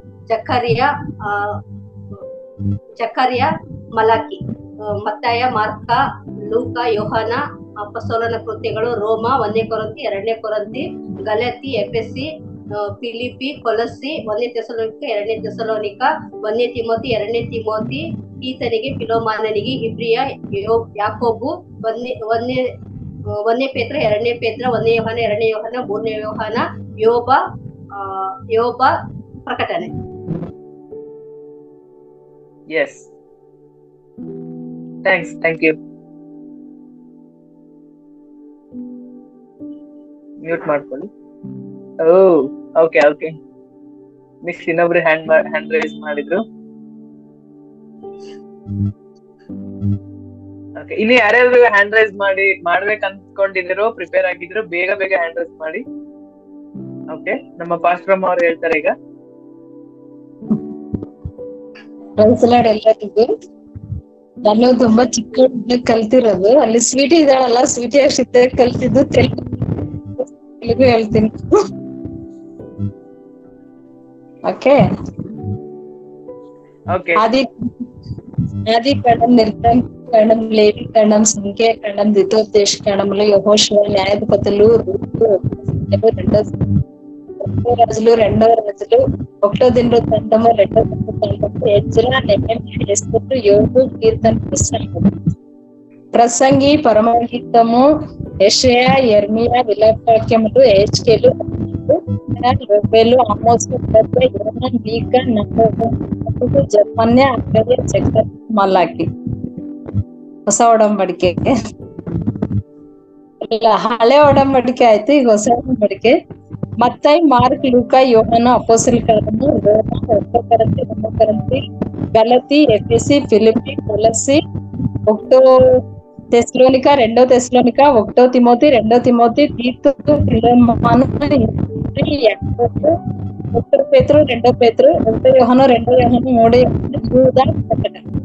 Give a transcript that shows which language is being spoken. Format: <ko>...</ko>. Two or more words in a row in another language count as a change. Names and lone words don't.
<kn>ಜಕರ್ಯ, ಮಲಾಕಿ, ಮತ್ತಾಯ, ಮಾರ್ಕ, ಲೂಕ, ಯೋಹಾನ, ಅಪೊಸ್ತಲನ ಕೃತ್ಯಗಳು, ರೋಮ, 1ನೇ ಕೊರಿಂಥಿ, 2ನೇ ಕೊರಿಂಥಿ, ಗಲಾತಿ, ಎಫೆಸಿ, ಫಿಲಿಪಿ, ಕೊಲಸ್ಸಿ, 1ನೇ ಥೆಸಲೋನಿಕ, 2ನೇ ಥೆಸಲೋನಿಕ, 1ನೇ ತಿಮೋಥಿ, 2ನೇ ತಿಮೋಥಿ, ಈತನಿಗೆ, ಫಿಲೋಮಾನನಿಗೆ, ಇಬ್ರಿಯ, ಯಾಕೋಬು, 1ನೇ ಪೇತ್ರ, 2ನೇ ಪೇತ್ರ, 1ನೇ ಯೋಹಾನ, 2ನೇ ಯೋಹಾನ, 3ನೇ ಯೋಹಾನ, ಯೋಬ, ಪ್ರಕಟಣೆ.</kn> <en>Yes. Thank you.</en> <kn>ಮ್ಯೂಟ್ ಮಾಡ್ಕೊಳ್ಳಿ. ಓಕೆ. ಮಿಸ್ ಇನ್ನೊಬ್ರು</kn> <en>hand raise</en> <kn>ಮಾಡಿದ್ರು. ಓಕೆ, ಇನ್ನು ಯಾರ್ಯಾರು</kn> <en>hand raise</en> <kn>ಮಾಡ್ಬೇಕು ಅನ್ಕೊಂಡಿದ್ರು, ಪ್ರಿಪೇರ್ ಆಗಿದ್ರು, ಬೇಗ</kn> <en>hand raise</en> <kn>ಮಾಡಿ. ಓಕೆ, ನಮ್ಮ ಪಾಸ್ಟ್ರಮ್ಮ ಅವ್ರು ಹೇಳ್ತಾರೆ ಈಗ. ಎಲ್ಲರಿಗೂ ನಾನು ತುಂಬಾ ಚಿಕ್ಕ ಕಲ್ತಿರೋದು. ಅಲ್ಲಿ ಸ್ವೀಟಿ ಇದ್ದಾಳಲ್ಲ, ಸ್ವೀಟಿ ಅಷ್ಟಿದ್ದ ಕಲ್ತಿದ್ದು ತೆಲುಗು ಹೇಳ್ತೀನಿ. ಓಕೆ.</kn> <te>ఆది కాండం, నిర్గమ కాండం, లేవి కాండం, సంఖ్య కాండం, ద్వితీయోపదేశ కాండంలో యెహోషువ, న్యాయాధిపతులు, రూతు, రెండో రాజులు, 1వ దినవృత్తాంతము, 2వ దినవృత్తాంతము, ఎజ్రా, నెహెమ్యా, ఎస్తేరు, యోబు, కీర్తన, ప్రసంగి, పరమగీతము, యెషయా, యెర్మీయా, విలాపవాక్యములు, యెహెజ్కేలు,</te> <kn>ಯೋಬೇಲು, ಆಮೋಸ್, ಯೋನಾನ್, ಮೀಕ, ನಹೂಮ, ಜೆಫನ್ಯ, ಅಗರ್ಯ, ಜಕರ್ಯ, ಮಲಾಕಿ. ಹೊಸ ಒಡಂಬಡಿಕೆ ಇಲ್ಲ, ಹಳೆ ಒಡಂಬಡಿಕೆ ಆಯ್ತು, ಈಗ ಹೊಸ ಒಡಂಬಡಿಕೆ. ಮತ್ತಾಯಿ, ಮಾರ್ಕ್, ಲೂಕ, ಯೋಹಾನ, ಅಪೊಸ್ತಲಕಾರರು, ರೋಮ, 1 ಕೊರಿಂಥಿ, 2 ಕೊರಿಂಥಿ, ಗಲತಿ, ಎಫೆಸಿ, ಫಿಲಿಪ್ಪಿ, ಕೊಲಸ್ಸಿ, 1 ಥೆಸಲೋನಿಕ, 2 ಥೆಸಲೋನಿಕ, 1 ತಿಮೋತಿ, 2 ತಿಮೋತಿ, ತೀತು, ಫಿಲೆಮೋನ, ಯಾಕೋಬ, 1 ಪೇತ್ರ, 2 ಪೇತ್ರ, 1 ಯೋಹಾನ, 2 ಯೋಹಾನ, 3 ಯೋಹಾನ, ಯೂದ, ಪ್ರಕಟ.</kn>